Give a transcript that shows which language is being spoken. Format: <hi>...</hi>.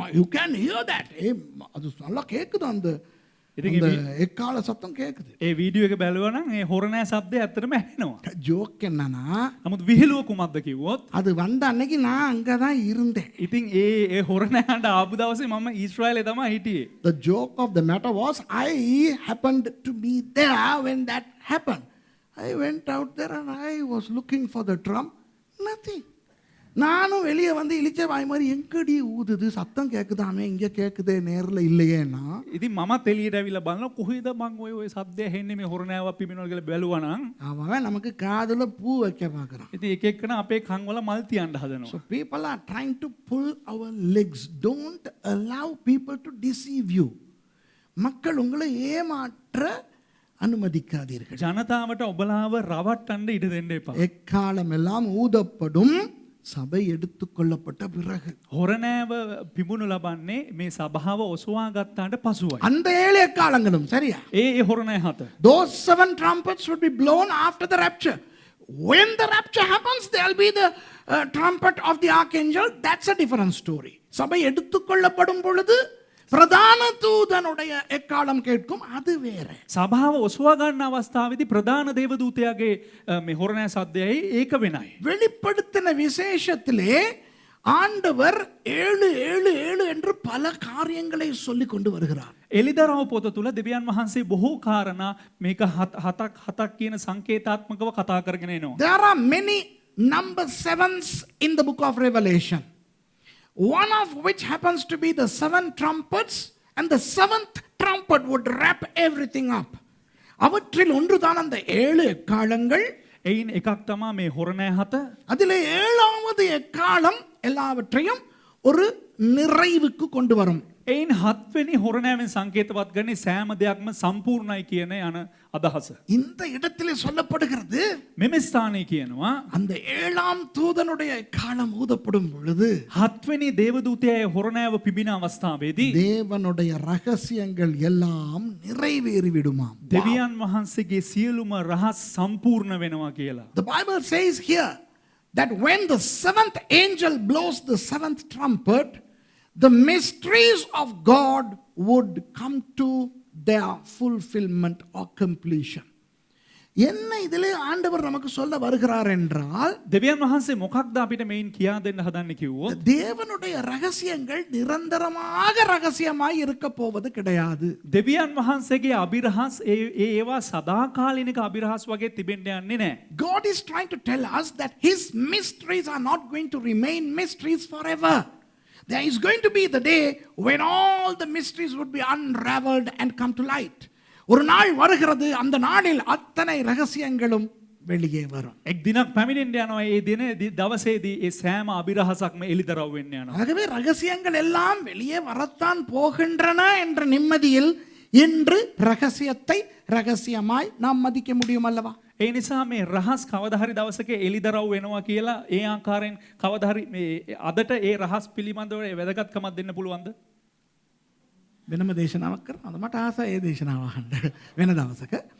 <en>You can hear that.</en> <ta>அது நல்லா கேட்குது, அந்த எக்கால சத்தம் கேட்குது.</ta> <si>ඒ වීඩියෝ එක බැලුවා නම් ඒ හොරණෑ ශබ්දය ඇත්තටම ඇහෙනවා.</si> <ta>ஜோக் என்னன்னா,</ta> <si>නමුත් විහිළුව කුමක්ද කිව්වොත්</si> <ta>அது வந்த அன்னைக்கு நான் அங்கே தான் இருந்தேன்.</ta> <si>ඉතින් ඒ හොරණෑන්ට ආපු දවසේ මම ඊශ්‍රායලේ තමයි හිටියේ.</si> <en>The joke of the matter was, I happened to be there when that happened. I went out there and I was looking for the drum. Nothing.</en> <ta>நானும் வெளியே வந்து இளிச்ச வாய் மாதிரி எங்கடி ஊதுது, சத்தம் கேட்குதாமே, இங்கே கேட்குதே, நேரில் இல்லையேன்னா.</ta> <si>ඉතින් මමත් එළියට ඇවිල්ලා බලනවා කොහෙද මං ඔය සද්දය ඇහෙන්නේ මේ හොරණෑවක් පිබිනවා කියලා බැලුවා නම්</si> <ta>அவன் நமக்கு காதுல பூ வைக்க பார்க்குறான்.</ta> <si>ඉතින් එක එක්කන අපේ කන් වල මල් තියන්න හදනවා.</si> <en>So people are trying to pull our legs. Don't allow people to deceive you.</en> <ta>மக்கள் உங்களை ஏமாற்ற அனுமதிக்காதீர்கள்.</ta> <si>ජනතාවට ඔබලාව රවට්ටන්න ඉඩ දෙන්න එපා.</si> <ta>எக்காலம் எல்லாம் ஊதப்படும், சபை எடுத்துக்கொள்ளப்பட்ட பிறகு.</ta> <si>හොරණෑව පිබුණු ලබන්නේ මේ සභාව ඔසවා ගත්තාට පසුවයි.</si> <ta>அந்த 7 எக்காலங்களும் சரியா?</ta> <si>ඒ හොරණෑ 7.</si> <en>Those 7 trumpets would be blown after the rapture. When the rapture happens, there will be the trumpet of the archangel. That's a different story.</en> <ta>சபை எடுத்துக்கொள்ளப்படும் பொழுது பிரதான தூதனுடைய எக்காலம் கேட்கும், அது வேற.</ta> <si>සභාව ඔසවා ගන්න අවස්ථාවේදී ප්‍රධාන දේවදූතයාගේ මේ හොරණෑ සද්දයයි ඒක වෙනයි.</si> <ta>வெளிப்படுத்தின விசேஷத்திலே ஆண்டவர் 7 என்று பல காரியங்களை சொல்லிக் கொண்டு வருகிறார்.</ta> <si>එලිදරව් පොත තුල දෙවියන් වහන්සේ බොහෝ කාරණා මේක හතක් කියන සංකේතාත්මකව කතා කරගෙන එනවා.</si> <en>There are many number 7s in the book of Revelation. one of which happens to be the 7 trumpets, and the 7th trumpet would wrap everything up.</en> <ta>அவற்றில் ஒன்றுதான் அந்த 7 எக்காளங்கள்.</ta> <si>එයින් එකක් තමා මේ හොරණෑ 7.</si> <ta>அதிலே 7வது எக்காளம் எல்லாவற்றையும் ஒரு நிறைவுக்கு கொண்டு வரும்.</ta> <si>එයින් 7 වෙනි හොරණෑවෙන් සංකේතවත් කරන්නේ සෑම දෙයක්ම සම්පූර්ණයි කියන යන අදහස.</si> <ta>இந்த இடத்திலே சொல்லப்படுகிறது,</ta> <si>මෙම ස්ථානයේ කියනවා</si> <ta>அந்த 7ஆம் தூதனுடைய எக்காளம் ஊதப்படும் பொழுது</ta> <si>7 වෙනි දේවදූතයාගේ හොරණෑව පිබින අවස්ථාවේදී</si> <ta>தேவனுடைய ரகசியங்கள் எல்லாம் நிறைவேறி விடுமாம்.</ta> <si>දෙවියන් වහන්සේගේ සියලුම රහස් සම්පූර්ණ වෙනවා කියලා.</si> <en>The Bible says here that when the 7th angel blows the 7th trumpet, the mysteries of God would come to their fulfillment or completion.</en> <ta>என்ன இதிலே ஆண்டவர் நமக்கு சொல்ல வருகிறார் என்றால்,</ta> <si>දෙවියන් වහන්සේ මොකක්ද අපිට මේන් කියා දෙන්න හදන්නේ කිව්වොත්</si> <ta>தேவனுடைய ரகசியங்கள் நிரந்தரமாக ரகசியமாய் இருக்க போவது கிடையாது.</ta> <si>දෙවියන් වහන්සේගේ අභිරහස් ඒවා සදාකාලිනික අභිරහස් වගේ තිබෙන්න යන්නේ නැහැ.</si> <en>God is trying to tell us that his mysteries are not going to remain mysteries forever. There is going to be the day when all the mysteries would be unraveled and come to light.</en> <ta>ஒரு நாள் வருகிறது, அந்த நாளில் அத்தனை ரகசியங்களும் வெளியே வரும்.</ta> <si>එක් දිනක් පැමිණෙන්න යනවා. ඒ දින දවසේදී ඒ සෑම අභිරහසක්ම එළිදරව් වෙන්න යනවා.</si> <ta>ஆகவே ரகசியங்கள் எல்லாம் வெளியே வரத்தான் போகின்றன என்ற நிம்மதியில் இன்று ரகசியத்தை ரகசியமாய் நாம் மதிக்க முடியும் அல்லவா?</ta> <si>ඒ නිසා මේ රහස් කවදා හරි දවසක එළිදරව් වෙනවා කියලා ඒ ආකාරයෙන් කවදා හරි මේ අදට ඒ රහස් පිළිබඳව වැදගත්කමක් දෙන්න පුළුවන්ද? වෙනම දේශනාවක් කරනවද? මට ආසයි ඒ දේශනාව අහන්න වෙන දවසක.</si>